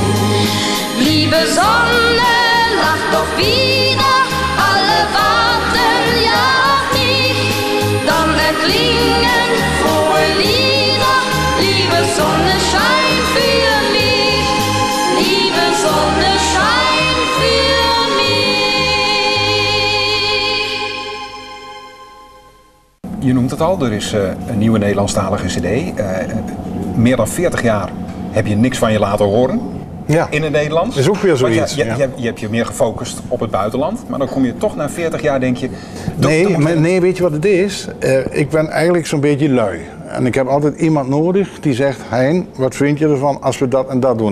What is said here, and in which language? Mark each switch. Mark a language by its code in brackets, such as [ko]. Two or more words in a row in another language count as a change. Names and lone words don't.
[de] Liebe Sonne, lach doch wieder, alle warten ja auf dich, dann erklingen frohe Lieder, liebe Sonne, schein für mich, liebe Sonne, schein für mich. [nl] Je noemt het al, er is een nieuwe Nederlandstalige cd. Meer dan 40 jaar heb je niks van je laten horen. Ja. In het Nederlands. Is ook weer zoiets. Je hebt je meer gefocust op het buitenland, maar dan kom je toch na 40 jaar denk je... Nee, weet je wat het is? Ik ben eigenlijk zo'n beetje lui. En ik heb altijd iemand nodig die zegt, Hein, wat vind je ervan als we dat en dat doen?